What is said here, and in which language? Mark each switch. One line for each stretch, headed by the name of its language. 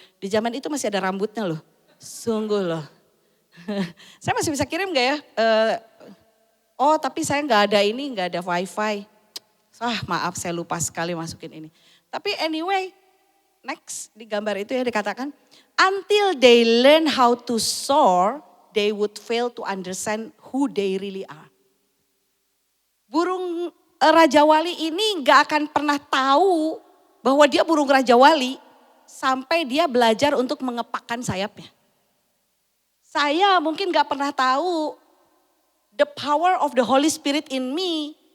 Indonesian: Di zaman itu masih ada rambutnya loh. Sungguh loh. Saya masih bisa kirim gak ya? Oh tapi saya nggak ada ini, nggak ada wifi. Maaf saya lupa sekali masukin ini. Tapi anyway, next di gambar itu ya dikatakan,
English: until they learn how to soar, they would fail to understand who they really are.
Indonesian: Burung Raja Wali ini gak akan pernah tahu bahwa dia burung Raja Wali sampai dia belajar untuk mengepakkan sayapnya. Saya mungkin gak pernah tahu
English: the power of the Holy Spirit in me.